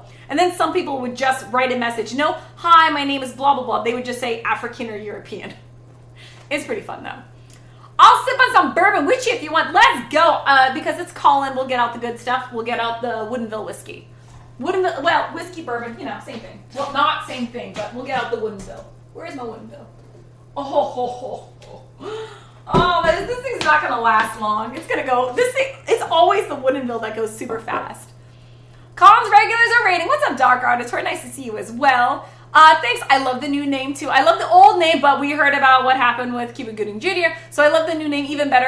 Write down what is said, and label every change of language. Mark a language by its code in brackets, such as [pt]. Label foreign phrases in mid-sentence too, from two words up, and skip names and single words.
[en] And then some people would just write a message, no, hi, my name is blah, blah, blah. They would just say African or European. It's pretty fun, though. I'll sip on some bourbon with you if you want. Let's go. Because it's Colin, we'll get out the good stuff. We'll get out the Woodinville whiskey. Woodinville, well, whiskey, bourbon, you know, same thing. Well, not same thing, but we'll get out the Woodinville. Where is my Woodinville? Oh, ho, ho, ho, ho. Oh, this thing's not going to last long. It's going to go, this thing, it's always the Woodinville that goes super fast. Colin's regulars are rating. What's up, Dark Artist? Very nice to see you as well. Thanks. I love the new name too. I love the old name, but we heard about what happened with Cuba Gooding Jr., so I love the new name even better.